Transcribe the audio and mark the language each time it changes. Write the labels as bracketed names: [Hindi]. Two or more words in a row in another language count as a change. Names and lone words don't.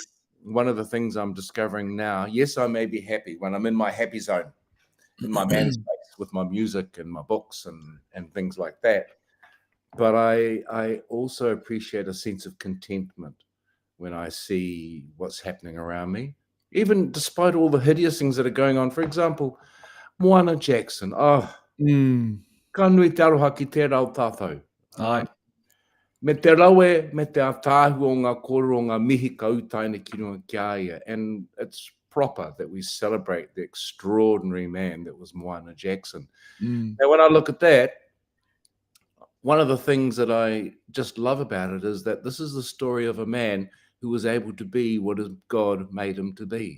[English] one of the things I'm discovering now, yes, I may be happy when I'm in my happy zone, in my man space with my music and my books and things like that. But I also appreciate a sense of contentment when I see what's happening around me, even despite all the hideous things that are going on. For example, Moana Jackson. Oh, Mm. [Māori] ka nui te aroha ki tērā o tātou. Aye. Me te rawe, me te atāhu o ngā kōrero o ngā mihi ka utaina ki runga ki a ia. [English] And it's proper that we celebrate the extraordinary man that was Moana Jackson. Mm. Now, when I look at that, one of the things that I just love about it is that this is the story of a man who was able to be what God made him to be.